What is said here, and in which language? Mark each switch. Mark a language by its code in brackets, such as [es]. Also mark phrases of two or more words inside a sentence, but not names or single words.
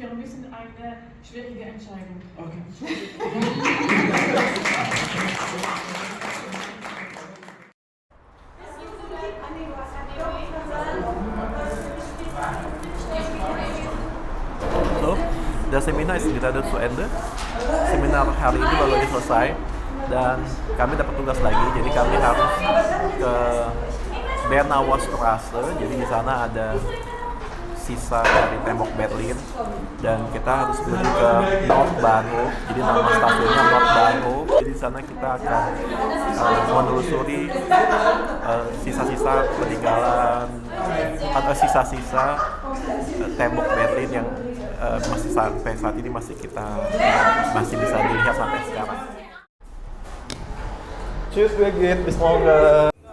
[de] Wir müssen eine schwierige Entscheidung treffen. So, das Seminar ist gerade zu Ende. [id] Seminar hari ini baru saja selesai dan kami dapat tugas lagi. Jadi kami harus ke Bernauer Straße. Jadi di sana ada sisa dari tembok Berlin dan kita harus menuju ke Nordbahnhof. Jadi nama stasiunnya Nordbahnhof. Jadi di sana kita akan menelusuri sisa-sisa peninggalan atau sisa-sisa tembok Berlin yang masih sampai saat ini masih bisa dilihat sampai sekarang. [de] Tschüss Birgit, bis morgen.